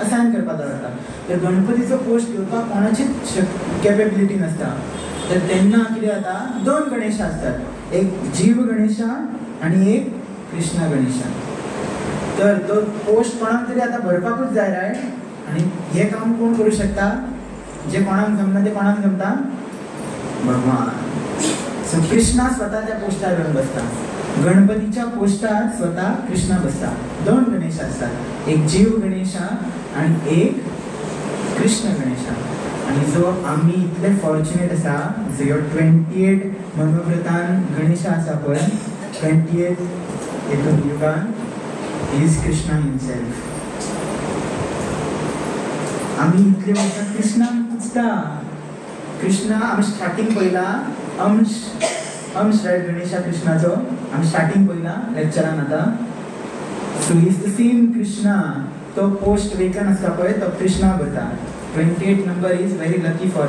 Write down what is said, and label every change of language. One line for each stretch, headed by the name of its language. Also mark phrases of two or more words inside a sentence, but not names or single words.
Konkani: असाइन करपाक जाता तर गणपतीचो पोस्ट घेवपाक कोणाचीच कॅपेबिलिटी नसता तर तेन्ना कितें जाता 2 गणेश असतात एक जीव गणेशा आणि एक कृष्ण गणेशा तर तो पोस्ट कोणाक तरी आता भरपाकूच जाय रायट आणि हे काम कोण करू शकता जे कोणाक जमना ते कोणाक जमता भगवान सो कृष्णा स्वतः त्या पोस्टार घेऊन बसता गणपतीच्या पोस्टार स्वतः कृष्णा बसता 2 गणेश असतात एक जीव गणेशा आणि एक कृष्ण गणेशा आणि जो आम्ही इतले फॉर्च्युनेट आसा जो 28 मनोव्रतान गणेशा आसा पळय 28 हेतून युगान
English: is Krishna himself
Konkani: आम्ही इतले वर्षां कृष्णाक पुजता कृष्णा आम्ही स्टार्टिंग पयला अंश रायट गणेशा कृष्णाचो आम्ही स्टार्टिंग पयला लेक्चरान आता
English: so is the same Krishna
Konkani: तो पोस्ट वेकन आसता पळय तो कृष्णा भरता 28 नंबर
English: is very lucky for